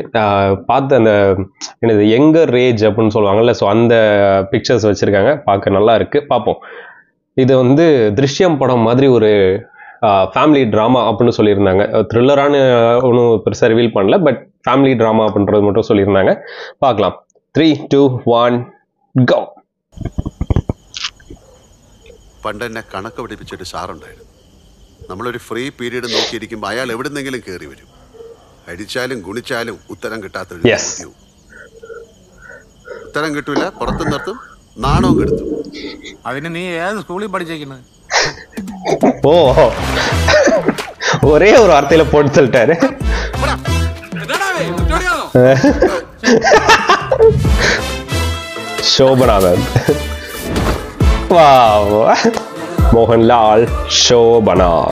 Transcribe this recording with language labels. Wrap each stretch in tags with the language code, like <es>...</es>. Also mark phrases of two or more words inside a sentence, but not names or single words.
<ta>பார்த்து அந்த என்னது</ta> <en>younger age</en> <ta>அப்படின்னு சொல்லுவாங்கல்ல, ஸோ அந்த பிக்சர்ஸ் வச்சுருக்காங்க. பார்க்க நல்லா இருக்குது, பார்ப்போம். இது வந்து திருஷ்யம் படம் மாதிரி ஒரு</ta> <en>family drama</en> <ta>அப்படின்னு சொல்லியிருந்தாங்க. த்ரில்லரான ஒன்றும் பெருசாக ரிவீல் பண்ணல, பட்</ta> <en>family drama</en> <ta>அப்படின்றது மட்டும் சொல்லியிருந்தாங்க. பார்க்கலாம். 3, 2, 1 go.</ta> <ml>പണ്ടെന്നെ കണക്ക് പഠിപ്പിച്ചൊരു സാറുണ്ടായിരുന്നു. നമ്മളൊരു</ml> <en>free period</en> <ml>നോക്കിയിരിക്കുമ്പോൾ അയാൾ എവിടുന്നെങ്കിലും കയറി വരും. അടിച്ചാലും ഗുണിച്ചാലും ഉത്തരം കിട്ടാത്തൊരു ചോദ്യവും. ഉത്തരം കിട്ടൂല, പുറത്തു നിർത്തും, നാണവും കെടുത്തും. അതിന് നീ ഏത് സ്കൂളിൽ പഠിച്ചേക്കുന്നത്?</ml> <ta>ஓ, ஒரே ஒரு வார்த்தையில போட்டு சொல்லிட்டாரு. சோபனா மேம். வாவ், மோகன்லால் சோபனா.</ta>